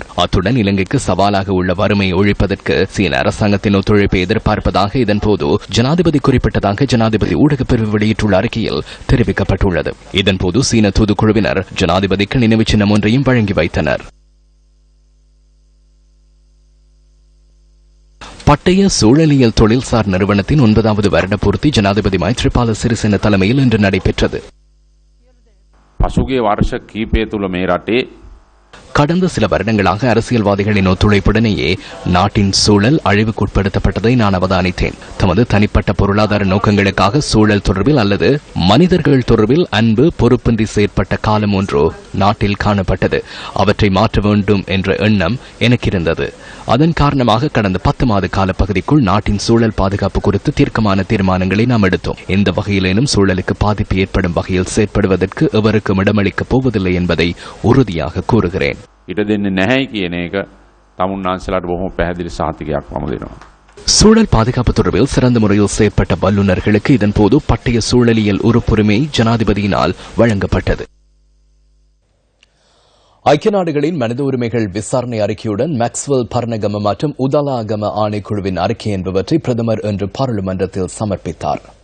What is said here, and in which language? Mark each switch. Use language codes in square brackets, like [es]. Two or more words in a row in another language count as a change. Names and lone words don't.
[ta] அத்துடன் இலங்கைக்கு சவாலாக உள்ள வறுமையை ஒழிப்பதற்கு சீன அரசாங்கத்தின் ஒத்துழைப்பை எதிர்பார்ப்பதாக இதன்போது ஜனாதிபதி குறிப்பிட்டதாக ஜனாதிபதி ஊடகப் பிரிவு வெளியிட்டுள்ள அறிக்கையில் தெரிவிக்கப்பட்டுள்ளது. இதன்போது சீன தூதுக்குழுவினர் ஜனாதிபதிக்கு நினைவு சின்னம் ஒன்றையும் வழங்கி வைத்தனர். பட்டய சூழலியல் தொழில்சார் நிறுவனத்தின் 9வது வருட பூர்த்தி ஜனாதிபதி மைத்ரிபால சிறிசேன தலைமையில் இன்று நடைபெற்றது. [si] පසුගිය වර්ෂ කීපය තුළ මේ රටේ [ta] கடந்த சில வருடங்களாக அரசியல்வாதிகளின் ஒத்துழைப்புடனேயே நாட்டின் சூழல் அழிவுக்குட்படுத்தப்பட்டதை நான் அவதானித்தேன். தமது தனிப்பட்ட பொருளாதார நோக்கங்களுக்காக சூழல் தொடர்பில் அல்லது மனிதர்கள் தொடர்பில் அன்பு பொறுப்பின்றி செயற்பட்ட காலம் ஒன்றோ நாட்டில் காணப்பட்டது. அவற்றை மாற்ற வேண்டும் என்ற எண்ணம் எனக்கு இருந்தது. அதன் காரணமாக கடந்த 10 மாத கால பகுதிக்குள் நாட்டின் சூழல் பாதுகாப்பு குறித்து தீர்க்கமான தீர்மானங்களை நாம் எடுத்தோம். எந்த வகையிலேனும் சூழலுக்கு பாதிப்பு ஏற்படும் வகையில் செயற்படுவதற்கு எவருக்கும் இடமளிக்கப் போவதில்லை என்பதை உறுதியாக கூறுகிறேன். [si] ඉඩ දෙන්නේ නැහැ කියන එක තමුන්නාන්සලාට බොහොම පැහැදිලි සාතිකයක් මම දෙනවා. [ta] சூழல் பாதுகாப்பு தொடர்பில் சிறந்த முறையில் செயற்பட்ட வல்லுநர்களுக்கு இதன்போது பட்டய சூழலியல் உறுப்புரிமை ஜனாதிபதியினால் வழங்கப்பட்டது. ஐக்கிய நாடுகளின் மனித உரிமைகள் விசாரணை அறிக்கையுடன் மேக்ஸ்வெல் பரணகம மற்றும் உதலாகம ஆணைக்குழுவின் அறிக்கை என்பவற்றை பிரதமர் இன்று பாராளுமன்றத்தில் சமர்ப்பித்தார்.